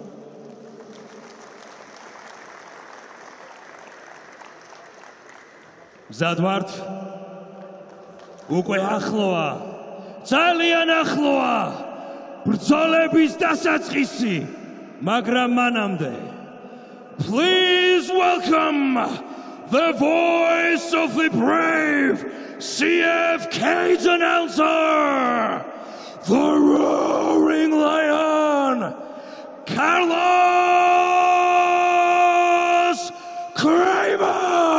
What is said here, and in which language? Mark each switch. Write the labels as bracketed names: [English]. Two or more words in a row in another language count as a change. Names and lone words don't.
[Georgian] მზად ვართ? უკვე ახლოა, ძალიან ახლოა ბრძოლების დასაწყისი, მაგრამ მანამდე [English] Please welcome the voice of the brave CF cage announcer, the roaring lion, Carlos Kramer.